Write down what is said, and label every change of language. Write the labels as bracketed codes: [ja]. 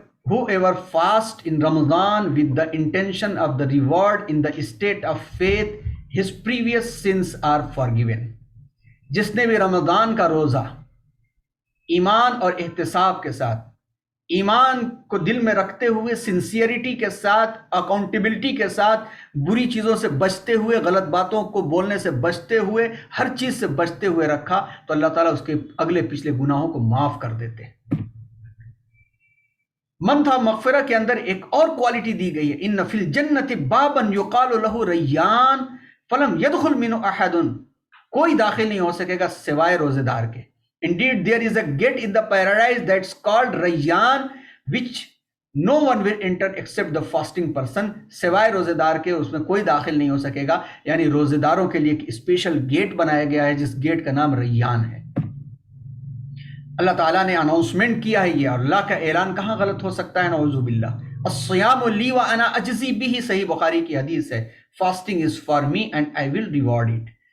[en] Whoever fast in Ramadan with the intention of the reward in the state of faith, his previous sins are forgiven. [ur] جس نے بھی رمضان کا روزہ ایمان اور احتساب کے ساتھ، ایمان کو دل میں رکھتے ہوئے، سنسیئرٹی کے ساتھ، اکاؤنٹیبلٹی کے ساتھ، بری چیزوں سے بچتے ہوئے، غلط باتوں کو بولنے سے بچتے ہوئے، ہر چیز سے بچتے ہوئے رکھا، تو اللہ تعالیٰ اس کے اگلے پچھلے گناہوں کو معاف کر دیتے ہیں. منتھ آف مغفرہ کے اندر ایک اور کوالٹی دی گئی ہے، [ar] ان فی الجنت بابا یقال له ریان فلم يدخل منه احد. [ur] کوئی داخل نہیں ہو سکے گا سوائے روزے دار کے. [en] Indeed there is a gate in the paradise that's called Rayyan which no one will enter except the fasting person. [ur] سوائے روزے دار کے اس میں کوئی داخل نہیں ہو سکے گا. یعنی روزے داروں کے لیے ایک اسپیشل گیٹ بنایا گیا ہے، جس گیٹ کا نام ریان ہے. اللہ تعالیٰ نے اناؤنسمنٹ کیا ہے یہ، اور اللہ کا اعلان کہاں غلط ہو سکتا ہے؟ نعوذ باللہ. [ar] الصیام لی وانا اجزی بہ، [ur] صحیح بخاری کی حدیث ہے، [en] Fasting is for me and I will reward it.